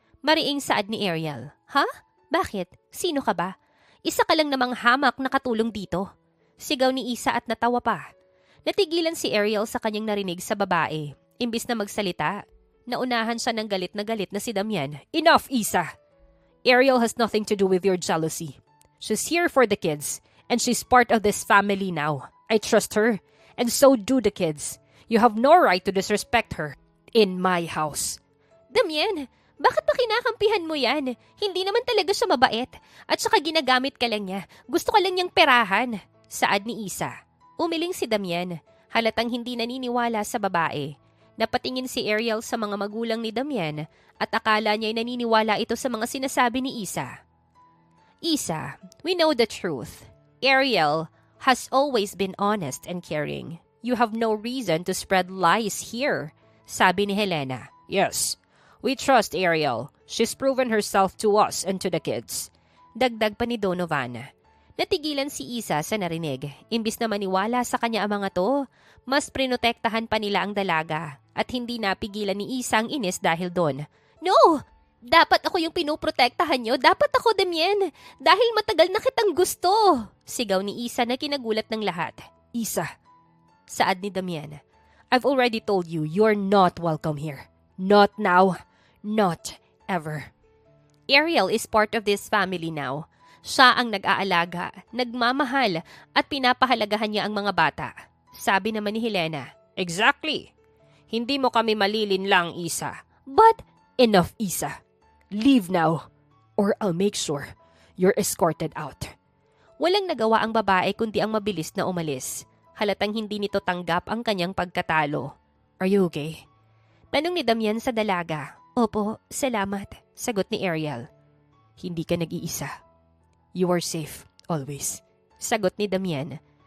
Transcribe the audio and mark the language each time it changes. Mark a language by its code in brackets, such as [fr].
[tl] Mariing saad ni Ariel. Ha? Bakit? Sino ka ba? Isa ka lang namang hamak na katulong dito. Sigaw ni Isa at natawa pa. Natigilan si Ariel sa kanyang narinig sa babae. Imbis na magsalita, naunahan siya ng galit na si Damian. [en] Enough, Isa! Ariel has nothing to do with your jealousy. She's here for the kids, and she's part of this family now. I trust her, and so do the kids. You have no right to disrespect her in my house. [tl] Damian, bakit pa kinakampihan mo yan? Hindi naman talaga siya mabait. At saka ginagamit ka lang niya. Gusto ka lang niyang perahan. Saad ni Isa. Umiling si Damian. Halatang hindi naniniwala sa babae. Napatingin si Ariel sa mga magulang ni Damian at akala niya'y naniniwala ito sa mga sinasabi ni Isa. [en] Isa, we know the truth. Ariel has always been honest and caring. You have no reason to spread lies here, [tl] sabi ni Helena. [en] Yes, we trust Ariel. She's proven herself to us and to the kids. [tl] Dagdag pa ni Donovan. Natigilan si Isa sa narinig. Imbis na maniwala sa kanya ang mga to, mas prinotektahan pa nila ang dalaga at hindi napigilan ni Isa ang inis dahil doon. [en] No! [tl] Dapat ako yung pinoprotektahan nyo. Dapat ako, Damian. Dahil matagal na kitang gusto. Sigaw ni Isa na kinagulat ng lahat. Isa, saad ni Damian. [en] I've already told you you're not welcome here. Not now. Not ever. Ariel is part of this family now. [tl] Siya ang nag-aalaga, nagmamahal at pinapahalagahan niya ang mga bata. Sabi naman ni Helena. [en] Exactly. [tl] Hindi mo kami malilin lang, Isa. [en] But, enough, Isa. Leave now, or I'll make sure you're escorted out. [tl] Walang nagawa ang babae kundi ang mabilis na umalis. Halatang hindi nito tanggap ang kanyang pagkatalo. [en] Are you okay? [tl] Tanong ni Damian sa dalaga. Opo, salamat. Sagot ni Ariel. Hindi ka nag-iisa. [en] You are safe, always. [tl] Sagot ni Damian.